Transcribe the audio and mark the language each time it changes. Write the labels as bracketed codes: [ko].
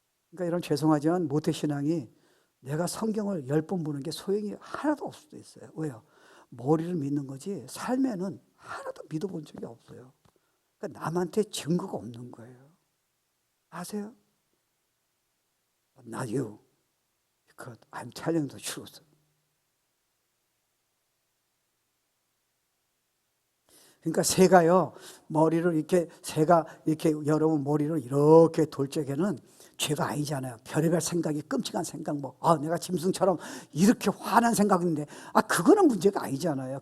[ko] 그러니까 여러분 죄송하지만 모태신앙이 내가 성경을 10번 보는 게 소용이 하나도 없을 수도 있어요. 왜요? 머리를 믿는 거지 삶에는 하나도 믿어본 적이 없어요. 그러니까 남한테 증거가 없는 거예요. 아세요? [en] Not you, because I'm telling the truth. [ko] 그러니까 새가요, 머리를 이렇게, 새가 이렇게 여러분 머리를 이렇게 돌 적에는 죄가 아니잖아요. 별의별 생각이, 끔찍한 생각, 내가 짐승처럼 이렇게 화난 생각인데, 그거는 문제가 아니잖아요.